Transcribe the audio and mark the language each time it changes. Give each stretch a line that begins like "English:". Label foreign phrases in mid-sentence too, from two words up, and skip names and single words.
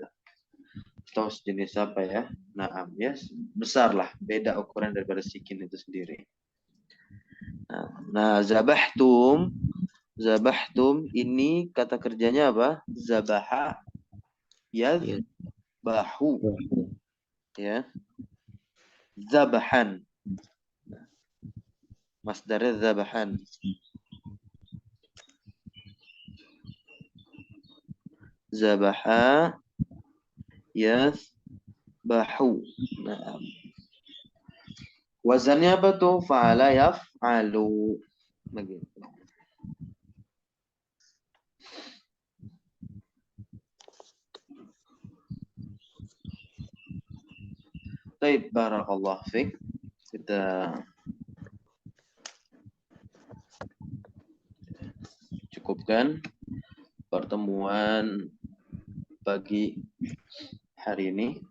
Indonesian: Atau sejenis apa ya? Nah, ya besar lah, beda ukuran daripada sikin itu sendiri. Nah, zabahtum ini kata kerjanya apa?
Arabic: ذبح يذبح ya.
Indonesian: Zabahan. Masdarnya zabahan.
Arabic: ذبح يذبح.
Indonesian: Nah, wazannya apa tuh?
Arabic: فعل يفعل.
Indonesian: Begitu. Baik,
Arabic: بارك الله فيك.
Indonesian: Kita cukupkan pertemuan pagi hari ini.